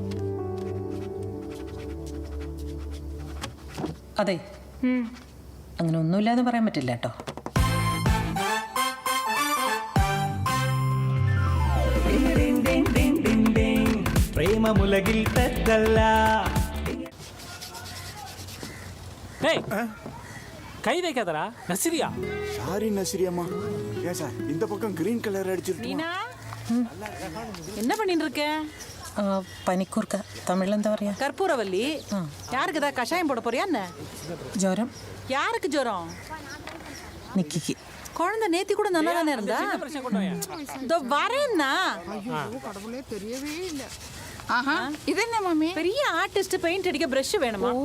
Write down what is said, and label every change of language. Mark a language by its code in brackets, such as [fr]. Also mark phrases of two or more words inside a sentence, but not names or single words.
[ml] അതെ, അങ്ങനെ ഒന്നുമില്ലാന്ന് പറയാൻ പറ്റില്ല കേട്ടോ. പ്രേമമുലകിൽ തെറ്റല്ല. [ta] கை வைக்காதடா, நசிரியா. சாரி நசிரியம்மா. ஏன் சார் இந்த பக்கம் கிரீன் கலர் அடிச்சிருக்கு? என்ன பண்ணிட்டு இருக்க? [ml] പനിക്കൂർക്ക, തമിഴിൽ എന്താ പറയാ? [ta] கற்பூரவல்லி. யாருக்கு ஏதாவது கஷாயம் போட போறியா என்ன? [ml] ജ്വരം. [ta] யாருக்கு ஜுரம்? [ml] നിക്കിക്ക്. [ta] குழந்தை நேத்தி கூட நல்லா தானே இருந்தா. இதோ வரேன்னா. கடவுளே தெரியவே இல்ல. ஆஹா, இது என்ன மம்மி? பெரிய ஆர்டிஸ்ட் பெயிண்ட் அடிக்க பிரஷ் வேணுமா?